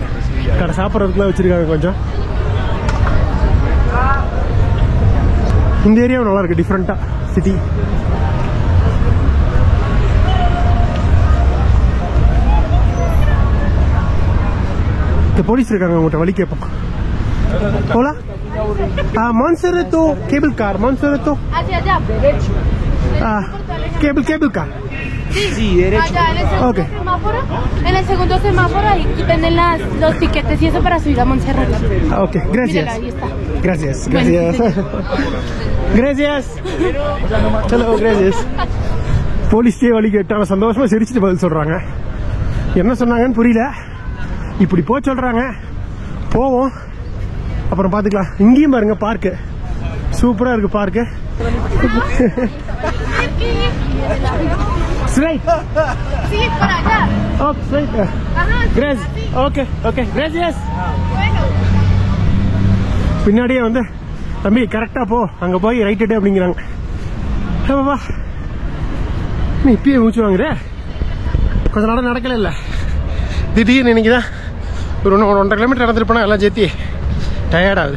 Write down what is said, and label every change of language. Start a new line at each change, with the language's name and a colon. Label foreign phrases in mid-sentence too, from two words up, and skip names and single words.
Tamil: கடை சாப்பிட்றதுக்குலாம் வச்சிருக்காங்க கொஞ்சம். இந்த ஏரியாவும் நல்லா இருக்கு,
English: different city.
Tamil: இந்த போலீஸ் இருக்காங்க, உங்கள்கிட்ட வழி கேட்போம்.
English: போலா. Monserrato cable car. Monserrato.
Spanish: Hacia allá, derecho.
English: Cable car.
Spanish: Sí, derecho. Allá en el segundo semáforo. En el segundo semáforo ahí venden los tiquetes y eso para subir a Montserrat. Ok, gracias. Mírala, ahí está. Gracias. Gracias. Hello, gracias.
Tamil: போலீஸ்டே வழி கேட்டாங்க, சந்தோஷமா சிரிச்சுட்டு பதில் சொல்றாங்க. என்ன சொன்னாங்கன்னு புரியல. இப்படி போக சொல்றாங்க, போவோம், அப்புறம் பாத்துக்கலாம். இங்கேயும் பாருங்க பார்க்கு, சூப்பரா இருக்கு பார்க்கு.
English: Straight.
Spanish: Sí, para allá.
English: Oh, straight.
Spanish: Ajá. Gracias. Okay. Gracias. Bueno.
Tamil: பின்னாடியே வந்து தம்பி கரெக்டா போ, அங்க போய் ரைட் எடு அப்படிங்கிறாங்க. பாபா நீ இப்பயே மூச்சு வாங்குற. கொஞ்ச நேரம் நடக்கல இல்ல, திடீர்னு இன்னைக்குதான் ஒரு 1.5 கிலோமீட்டர் நடந்துட்டு போனா எல்லாம் சேர்த்தி டயர்ட் ஆகுது.